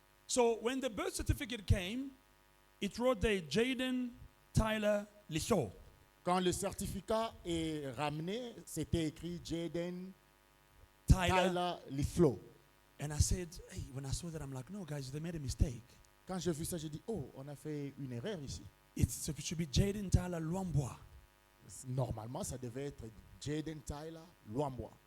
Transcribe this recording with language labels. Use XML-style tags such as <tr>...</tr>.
<en>So when the birth certificate came, it wrote there Jaden Tyler Lisho.</en> <fr>Quand le certificat est ramené, c'était écrit Jaden Tyler. Tyler Liflo.</fr> <en>And I said, hey, when I saw that, I'm like, no, guys, they made a mistake.</en> <fr>Quand j'ai vu ça, j'ai dit, oh, on a fait une erreur ici.</fr> <en>It should be Jaden Tyler Luamboa.</en> <fr>Normalement, ça devait être Jaden Tyler Luamboa.</fr>